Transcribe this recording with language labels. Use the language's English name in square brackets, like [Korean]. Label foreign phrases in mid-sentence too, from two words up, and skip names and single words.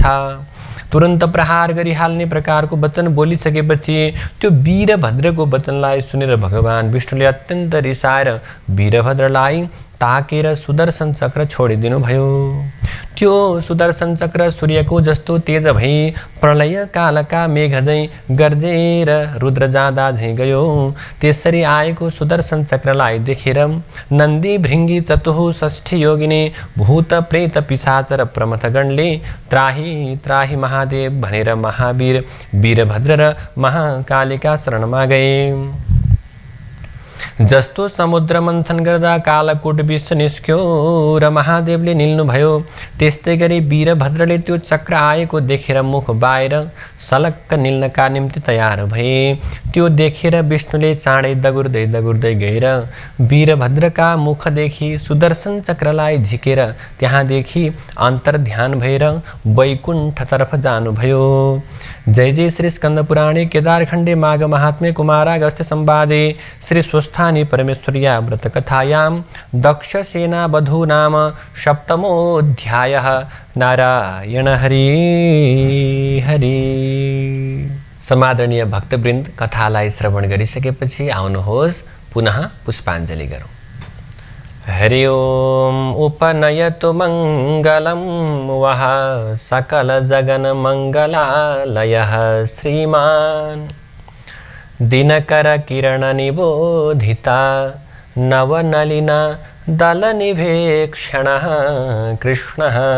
[Nepali] तुरन्त प्रहार गरिहाल्ने प्रकारको वचन बोलिसकेपछि त्यो वीरभद्रको वचनलाई सुनेर भगवान विष्णुले अत्यन्त रिसाएर वीरभद्रलाई ताकेर सुदर्शन चक्र छोडिदिनु भयो। त्यो सुदर्शन चक्र सूर्यको जस्तो तेज भई प्रलय कालका मेघ झैँ गर्जेर रुद्र जाँदा झैँ गयो। त्यसरी आएको सुदर्शन चक्रलाई देखेर नन्दी भृङ्गी चतुः षष्ठी योगिनी भूत प्रेत पिशाच र प्रमथगणले त्राही त्राही महादेव भनेर महावीर वीरभद्र र महाकालिका शरणमा गए। जस्तो समुद्र मन्थन गर्दा कालकूट विष निस्क्यो र महादेवले निल्नुभयो, त्यस्तै गरी वीरभद्रले त्यो चक्र आएको देखेर मुख बाहिर सलक्क निल्नका निम्ति तयार भए। त्यो देखेर विष्णुले चाँडै दगुर्दै दगुर्दै गएर वीरभद्रका मुखदेखि सुदर्शन चक्रलाई झिकेर त्यहाँदेखि अन्तर्ध्यान भएर वैकुण्ठतर्फ जानुभयो। [Sanskrit] जय जय श्री स्कंद पुराणे केदारखण्डे माघ महात्म्ये कुमारागस्त्य संवादे श्री स्वस्थानी परमेश्वर्या व्रत कथायां दक्ष सेना वधू नाम सप्तमोऽध्यायः। नारायण हरि हरि। [Nepali] समादरणीय भक्तवृन्द, कथालाई श्रवण गरिसकेपछि आउनुहोस् पुनः पुष्पाञ्जलि गरौँ। [Sanskrit] हरि ओम उपनयतु मंगलम वह सकल जगन मंगलालयः श्रीमान दिनकर किरण निबोधिता नवनलिना दल निवेक्षणः कृष्णः